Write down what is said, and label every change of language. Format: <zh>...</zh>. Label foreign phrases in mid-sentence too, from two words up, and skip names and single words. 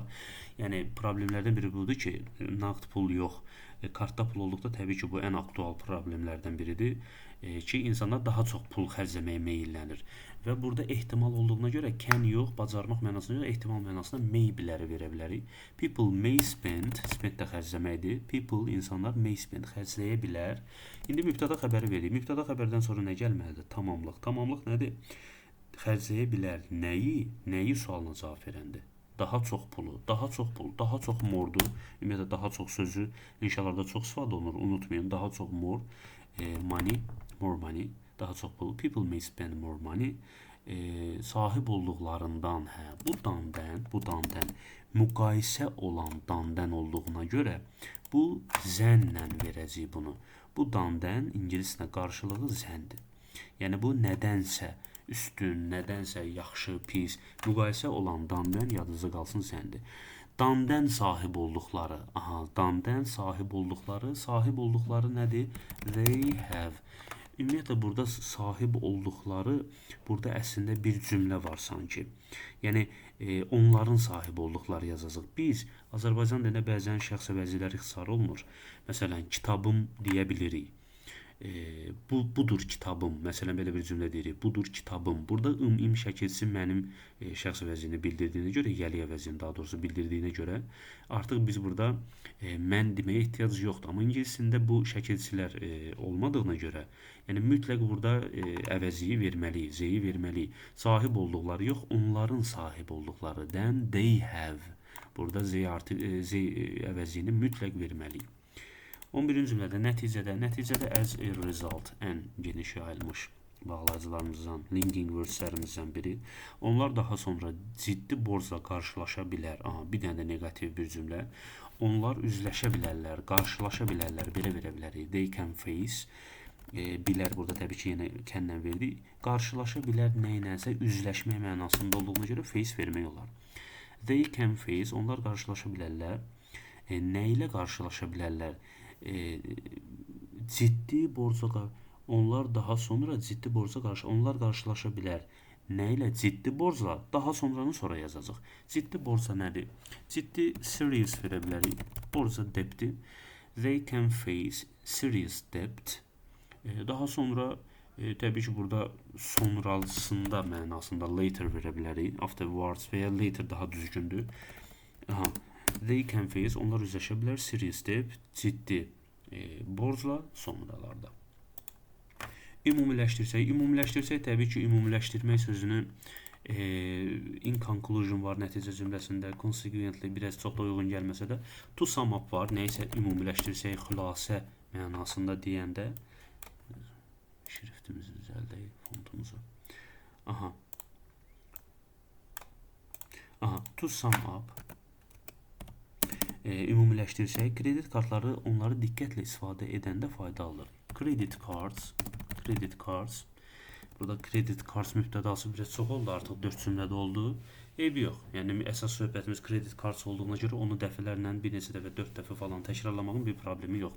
<az>Yəni problemlərdən biri budur ki, nağd pul yox. Kartda pul olduqda təbii ki, bu ən aktual problemlərdən biridir ki, insanlar daha çox pul xərcləməyə meyillənir. Və burada ehtimal olduğuna görə can yox, bacarmaq mənasına görə ehtimal mənasına maybe-ləri verə bilərik.</az> <en>People may spend, spend</en> <az>də xərcləməkdir. People, insanlar</az> <en>may spend,</en> <az>xərcləyə bilər. İndi mübtəda xəbəri veririk. Mübtəda xəbərdən sonra nə gəlməlidir? Tamamlıq. Tamamlıq nədir? Xərcləyə bilər nəyi? Nəyi sualına cavab verəndir? Daha çox pulu, daha çox pul, daha çox mordur. Ümumiyyətlə, daha çox sözü inşalarda çox istifadə olunur. Unutmayın, daha çox</az> <en>more, money, more money.</en> <az>Daha çox pul.</az> <en>People may spend more money.</en> <az>Sahib olduqlarından, bu dandən müqayisə olan dandən olduğuna görə bu zənnlə verəcək bunu. Bu dandən ingiliscə qarşılığı zəndir. Yəni bu nədənsə üstün, nədənsə yaxşı, pis, müqayisə olan dandən yadınızda qalsın zəndir. Dandən sahib olduqları, dandən sahib olduqları nədir?</az> <en>They have.</en> <az>Ümumiyyətlə, burada sahib olduqları, burada əslində bir cümlə var sanki. Yəni, onların sahib olduqları yazacaq. Biz, Azərbaycan dilində bəzən şəxs əvəzliklər ixtisar olunur. Məsələn, kitabım deyə bilirik. Budur kitabım. Məsələn, belə bir cümlə deyirik. Budur kitabım. Burada im şəkilsi mənim şəxs əvəzliyini bildirdiyinə görə, yəli əvəzliyini daha doğrusu bildirdiyinə görə artıq biz burada mən deməyə ehtiyac yoxdur. Amma ingiliscində bu şəkilsilər olmadığına görə, yəni mütləq burada əvəziyi verməliyik, zeyi verməliyik. Sahib olduqları yox, onların sahib olduqları.</az> <en>Then they have.</en> <az>Burada zey əvəziyini mütləq verməliyik. 11-ci cümlədə nəticədə</az> <en>as a result,</en> <az>ən geniş yayılmış bağlayıcılarımızdan,</az> <en>linking wordslərimizdən</en> <az>biri. Onlar daha sonra ciddi borcla qarşılaşa bilər. Bir dənə də negativ bir cümlə. Onlar üzləşə bilərlər, qarşılaşa bilərlər, belə verə bilərik.</az> <en>They can face.</en> <az>Bilər burada təbii ki, yenə kənlə verdik. Qarşılaşa bilər nəyinəsə üzləşmək mənasında olduğuna görə face vermək olar.</az> <en>They can face,</en> <az>onlar qarşılaşa bilərlər. Nə ilə qarşılaşa bilərlər? Ciddi borca, onlar daha sonra ciddi borca onlar qarşılaşa bilər. Nə ilə? Ciddi borcla. Daha sonranı sonra yazacaq. Ciddi borca nədir? Ciddi serious verə bilərik. Borca debtdir.</az> <en>They can face serious debt.</en> <az>Daha sonra təbii ki, burada sonrasında mənasında later verə bilərik. Afterwards və ya later daha düzgündür.</az> <en>They can face,</en> <az>onlar üzləşə bilər.</az> <en>Serious debt,</en> <az>ciddi borcla sonralarda. Ümumiləşdirsək təbii ki, ümumiləşdirmək sözünü</az> <en>in conclusion</en> <az>var nəticə cümləsində, consequently biraz çox da uyğun gəlməsə də,</az> <en>to sum up</en> <az>var, nəyisə ümumiləşdirsək, xülasə mənasında deyəndə, şriftimizi düzəldək, fontumuzu.</az> <en>To sum up,</en> <az>ümumiləşdirsək, kredit kartları onları diqqətlə istifadə edəndə faydalıdır.</az> <en>Credit cards.</en> <az>Burada</az> <en>credit cards</en> <az>mübtədası biraz çox oldu, artıq 4 cümlədə oldu. Eybi yox. Yəni əsas söhbətimiz</az> <en>credit cards</en> <az>olduğuna görə onu dəfələrlə bir neçə dəfə, 4 dəfə falan təkrarlamağın bir problemi yoxdur.</az>